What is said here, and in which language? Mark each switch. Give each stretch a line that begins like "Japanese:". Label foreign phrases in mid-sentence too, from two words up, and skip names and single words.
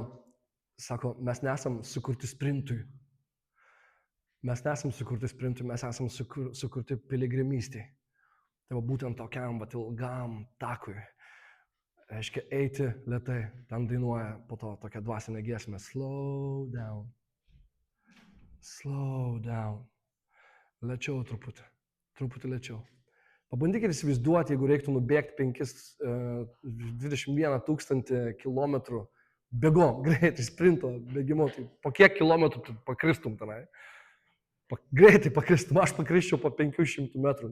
Lithuanian: Sako, mes nesam sukurti sprintui. Mes nesam sukurti sprintui, mes esam sukurti piligrimystėj. Tai va būtent tokiam, bet ilgam takui. Reiškia, eiti lėtai. Ten dainuoja po to tokią dvasinę giesmę.
English: Slow down. Slow down.
Lithuanian: Lėčiau truputį lėčiau. Pabandykite įsivaizduoti, jeigu reiktų nubėgti 21 000 kilometrų bėgom, greitai sprinto bėgimo, tai po kiek kilometrų tu pakristum tenai? Greitai pakristum, aš pakrisčiau po 500 metrų.